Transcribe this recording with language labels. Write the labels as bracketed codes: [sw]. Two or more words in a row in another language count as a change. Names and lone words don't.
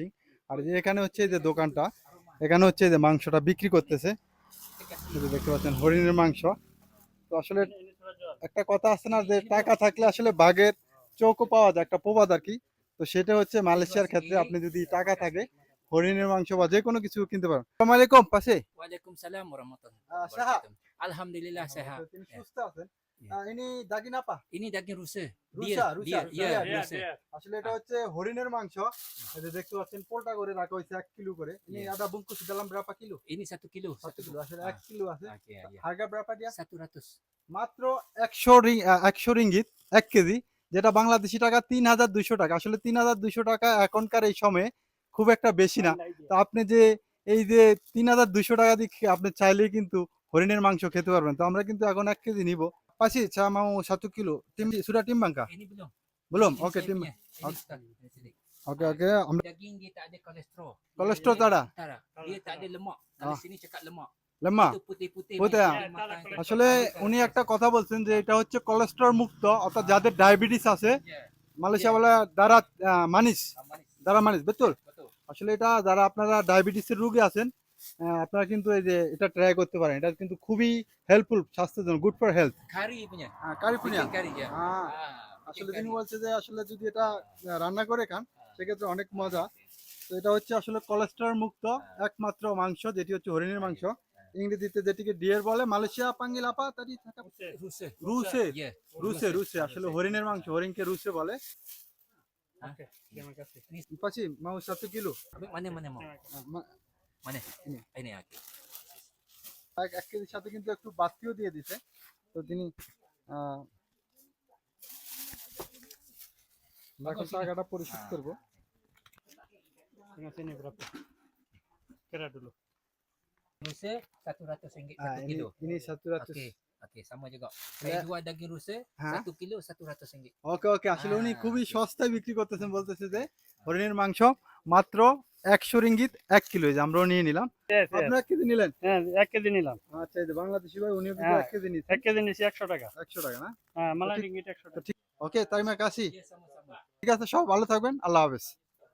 [bn] আর যে এখানে হচ্ছে এই যে দোকানটা, এখানে হচ্ছে এই যে মাংসটা বিক্রি করতেছে, এই যে দেখতে পাচ্ছেন হরিণের মাংস। তো আসলে একটা কথা আছে না যে টাকা থাকলে আসলে বাঘের চোখও পাওয়া যায়, একটা প্রবাদ আর কি। তো সেটা হচ্ছে মালয়েশিয়ার ক্ষেত্রে, আপনি যদি টাকা থাকে হরিণের মাংস বা যে কোনো কিছু কিনতে পারেন। আসসালামু আলাইকুম পাশে। [ar] وعليكم السلام ورحمة الله সাহা وبركاته. الحمد لله [ms] sehat. [bn] তিনি [ms] Ya. [bn] সুস্থ আছেন। [ms] ini daging apa, Ini daging rusa. রুষা [en] Deer, [ms] রুষা [en] deer, ya, রিয়া। [ms] rusa. [bn] আসলে এটা হচ্ছে হরিণের মাংস। এই যে দেখতে পাচ্ছেন পোলটা করে রাখা হয়েছে 1 কিলো করে। [ms] ইনি [en] Yes. [ms] ada bungkus dalam berapa kilo? Ini 1 kilo. [bn] 1 কিলো, আসলে 1 কিলো আছে। [ms] Oke, ya. harga berapa dia? 100. [bn] মাত্র 100 রিঙ্গিত 1 কেজি, যেটা বাংলাদেশি টাকা 3,200 টাকা। আসলে 3,200 টাকা এখনকার এই সময়ে খুব একটা বেশি না। তো আপনি যে এই যে 3,200 টাকা দিয়ে আপনি চাইলেই কিন্তু হরিণের মাংস খেতে পারবেন। তো আমরা কিন্তু এখন 1 কেজি নিব। [ms] Pasti saya mau 1 kilo. Sudah timbang kah? Ini belum. Belum? Ini Oke, saya timbang. punya. Ini start. Ini sini. Oke, oke. Daging dia tak ada kolesterol. Kolesterol tak ada? Tak ada. Dia tak ada lemak. Kalau Ah. sini cakap lemak. Lemak? Itu putih-putih. Putih, macam ah. dia makan. [bn] আসলে উনি একটা কথা বলছেন যে এটা হচ্ছে কোলেস্টেরল মুক্ত, অর্থাৎ যাদের ডায়াবেটিস আছে, [ms] Ya. [bn] মালয়েশিয়া বলে [ms] darah manis, Manis. darah manis, betul. Betul. [bn] আসলে এটা যারা আপনারা ডায়াবেটিসের রোগী আছেন, আপনারা কিন্তু এই যে এটা ট্রাই করতে পারেন। এটা কিন্তু খুবই হেল্পফুল স্বাস্থ্যের জন্য, [en] good for health. [ms] Kari punya. kari punya. Bikin kari ya. [bn] হ্যাঁ, Ah, আসলে [ms] bikin [bn] তিনি [ms] kari. [bn] বলছে যে আসলে যদি এটা রান্না করে খান সেক্ষেত্রে অনেক মজা। তো এটা হচ্ছে আসলে কোলেস্টেরল মুক্ত একমাত্র মাংস, যেটি হচ্ছে হরিণের মাংস। ইংরেজিতে যেটিকে ডিয়ার বলে, মালয়েশিয়া [ms] panggil apa tadi Rusa. রুসে। Ya. [bn] রুসে রুসে আসলে হরিণের মাংস, হরিণকে রুসে বলে। [ms] Oke, terima kasih. Ini pasti mau 1 kilo. mana mana mau? Mana? Ini. Ini oke. [bn] 1 কেজির সাথে কিন্তু একটু বাতিও দিয়ে দিছে। তো তিনি এখন টাকাটা পরিশোধ করবো। [ms] Sini berapa? Kira dulu. Rusa RM100 Ah, 1 kilo. ini 100. Oke, oke sama juga. Ya. Saya jual daging rusa Hah? 1 kilo RM100. [bn] ওকে ওকে, আসলে উনি খুবই ওকে। সস্তায় বিক্রি করতেছেন, বলতেছে যে হরিণের মাংস মাত্র 100 রিঙ্গিত 1 কিলো। এই যে আমরাও নিয়ে নিলাম। [en] Yes, yes. [bn] আপনি 1 কেজি নিলেন? হ্যাঁ 1 কেজি নিলাম। আচ্ছা, এই যে বাংলাদেশি ভাই, উনিও কিন্তু হ্যাঁ, 1 কেজি নিচ্ছেন। 1 কেজি নিছি 100 টাকা। 100 টাকা না? হ্যাঁ, মালাই ঠিক- রিঙ্গিট 100 টাকা। ওকে, [ms] terima kasih. [bn] Iya sama-sama. ঠিক আছে, সব ভালো থাকবেন। আল্লাহ হাফেজ।